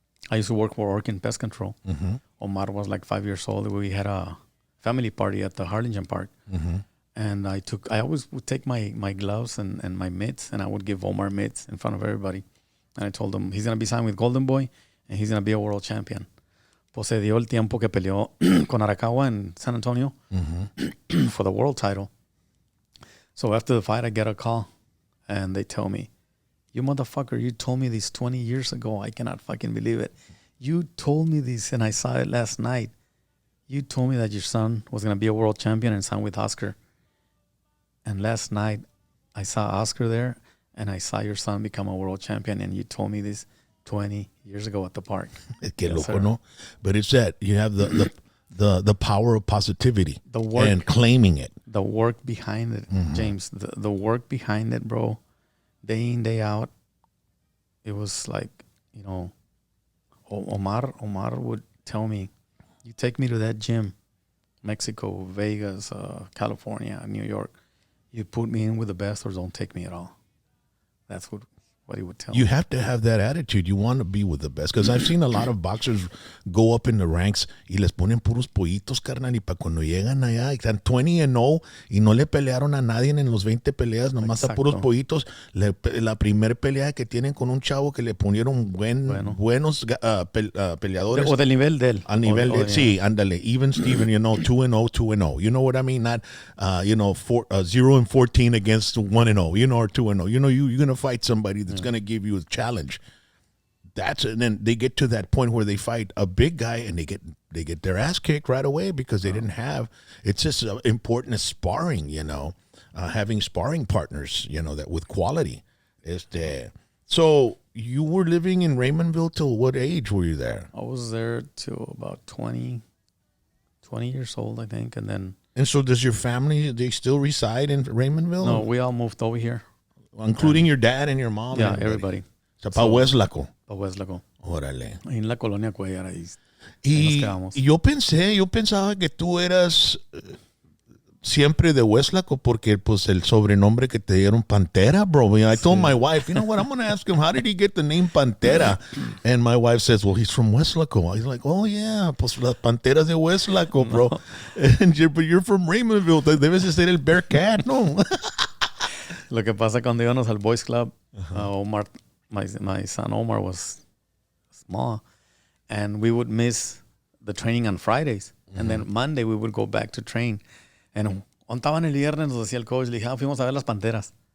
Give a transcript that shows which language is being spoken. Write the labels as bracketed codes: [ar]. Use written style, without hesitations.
[en] I used to work for Orkin Pest Control. Mm-hmm. Omar was like 5 years old. We had a family party at the Harlingen Park. Mm-hmm. And I always would take my gloves and my mitts, and I would give Omar mitts in front of everybody. And I told him he's going to be signed with Golden Boy, and he's going to be a world champion. [es] Pues se dio el tiempo que peleó con Arakawa [en] in San Antonio for the world title. So after the fight, I get a call, and they tell me, you motherfucker, you told me this 20 years ago. I cannot fucking believe it. You told me this, and I saw it last night. You told me that your son was going to be a world champion and sign with Oscar. And last night, I saw Oscar there, and I saw your son become a world champion, and you told me this 20 years ago at the park. [es] Que loco, no? [en] But it's that you have the power of positivity and claiming it. The work behind it, James. The work behind it, bro. Day in, day out. It was like, Omar would tell me, you take me to that gym, Mexico, Vegas, California, New York. You put me in with the best or don't take me at all. That's what he would tell me. You have to have that attitude. You want to be with the best. Because I've seen a lot of boxers go up in the ranks [es] y les ponen puros pollitos, carnal. Y para cuando llegan allá, están 20-0 y no le pelearon a nadie en los 20 peleas, nomás a puros pollitos. La primera pelea que tienen con un chavo que le ponieron buenos peleadores. O del nivel de él. Al nivel de él, sí, ándale. [en] Even Steven, 2-0, 2-0. You know what I mean? Not, 0-14 against 1-0, or 2-0. You're going to fight somebody that's going to give you a challenge. And then they get to that point where they fight a big guy and they get their ass kicked right away because they didn't have. It's just important as sparring, having sparring partners, that with quality. So you were living in Raymondville till what age were you there? I was there till about 20 years old, I think, and then. And so does your family? They still reside in Raymondville? No, we all moved over here. Including your dad and your mom? Yeah, everybody. [es] O sea, para Hueslaco. Para Hueslaco. Órale. En la colonia Cuellar, ahí y nos quedamos. Yo pensaba que tú eras siempre de Hueslaco porque pues el sobrenombre que te dieron Pantera, bro. [en] I told my wife, you know what, I'm going to ask him, how did he get the name Pantera? And my wife says, well, he's from Hueslaco. I was like, oh yeah, [es] pues las Panteras de Hueslaco, bro. [en] But you're from Raymondville. [es] Debes de ser el Bearcat, no? Lo que pasa cuando íbamos al Boys Club, [en] Omar, my son Omar was small, and we would miss the training on Fridays. And then Monday we would go back to train. [es] And estaban el viernes, nos decía el coach, le dije, fuimos a ver las Panteras.